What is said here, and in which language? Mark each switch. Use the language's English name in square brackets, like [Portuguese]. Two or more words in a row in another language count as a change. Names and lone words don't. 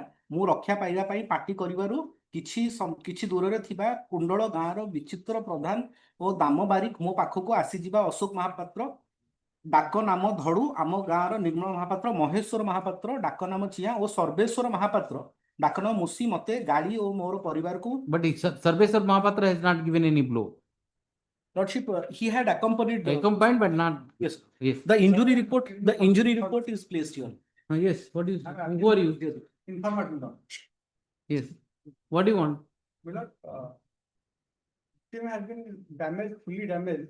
[Odia] ମୁଁ ରକ୍ଷା ପାଇବା ପାଇଁ ପାଟି କରିବାରୁ କିଛି ଦୂରରେ ଥିବା କୁଣ୍ଡଳ ଗାଁର ବିଚିତ୍ର ପ୍ରଧାନ ଓ ଦାମ ବାରିକ ମୋ ପାଖକୁ ଆସିଯିବା ଅଶୋକ ମହାପାତ୍ର ଡାକ ନାମ ଧଡୁ, ଆମ ଗାଁର ନିର୍ମଳ ମହାପାତ୍ର ମହେଶ୍ୱର ମହାପାତ୍ର ଡାକ ନାମ ଚିଆଁ ଓ ସର୍ବେଶ୍ୱର ମହାପାତ୍ର ଡାକ ନାମ ମୁସି ମତେ ଗାଳି ଓ ମୋର ପରିବାରକୁ। [English] But Sarveshwar Mahapatra has not given any blow. Lordship, he had accompanied but not. Yes. Yes. The injury report is placed here. Yes. Who are you? Information. Yes. What do you want? Victim has been damaged, fully damaged.